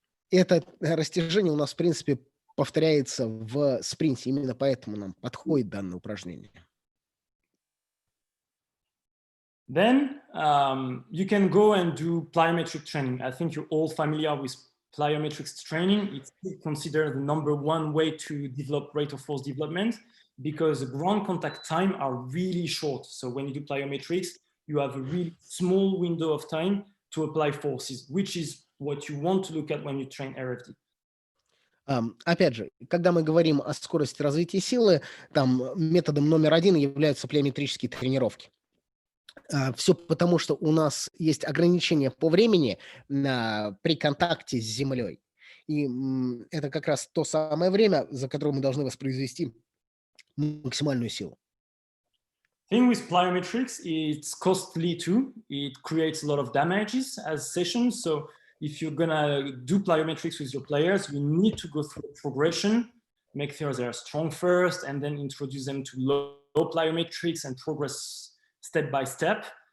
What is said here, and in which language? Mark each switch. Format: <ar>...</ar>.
<ru>Это растяжение у нас, в принципе, повторяется в спринте. Именно поэтому нам подходит данное упражнение.</ru> <en>Then you can go and do plyometric training. I think you're all familiar with plyometrics training, it's considered the #1 way to develop rate of force development because the ground contact time are really short. So when you do plyometrics, you have a really small window of time to apply forces, which is what you want to look at when you train RFD.</en> <ru>Опять же, когда мы говорим о скорости развития силы, там методом номер 1 являются плеометрические тренировки. Все потому, что у нас есть ограничения по времени при контакте с землей. И это как раз то самое время, за которое мы должны воспроизвести максимальную силу.</ru> <en>Thing with plyometrics, it's costly too. It creates a lot of damages as sessions. So if you're gonna do plyometrics with your players, you need to go through a progression, make sure they're strong first, and then introduce them to low plyometrics and progress step by step.</en>